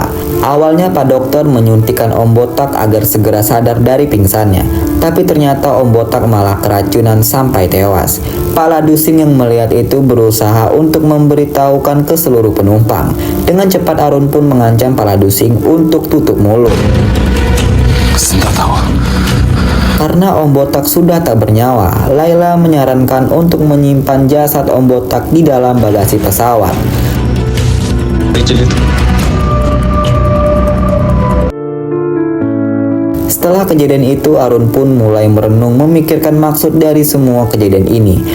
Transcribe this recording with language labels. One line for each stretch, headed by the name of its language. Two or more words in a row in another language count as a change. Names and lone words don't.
Indonesian: Awalnya Pak Dokter menyuntikkan Om Botak agar segera sadar dari pingsannya. Tapi ternyata Om Botak malah keracunan sampai tewas. Pak Ladusing yang melihat itu berusaha untuk memberitahukan ke seluruh penumpang. Dengan cepat Arun pun mengancam Pak Ladusing untuk tutup mulut.
Hindi: जिंदा था वो
Indonesian: Karena Om Botak sudah tak bernyawa, Laila menyarankan untuk menyimpan jasad Om Botak di dalam bagasi pesawat. Setelah kejadian itu, Arun pun mulai merenung memikirkan maksud dari semua kejadian ini.